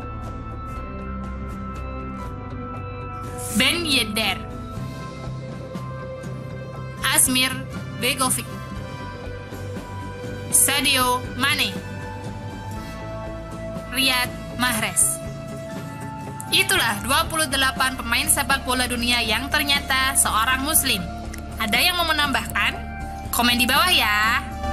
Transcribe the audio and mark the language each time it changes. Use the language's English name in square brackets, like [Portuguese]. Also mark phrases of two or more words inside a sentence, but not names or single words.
[Indonesian] Ben Yedder, Asmir Begovic, Sadio Mane, Riyad Mahrez. Itulah 28 pemain sepak bola dunia yang ternyata seorang Muslim. Ada yang mau menambahkan? Komen di bawah ya.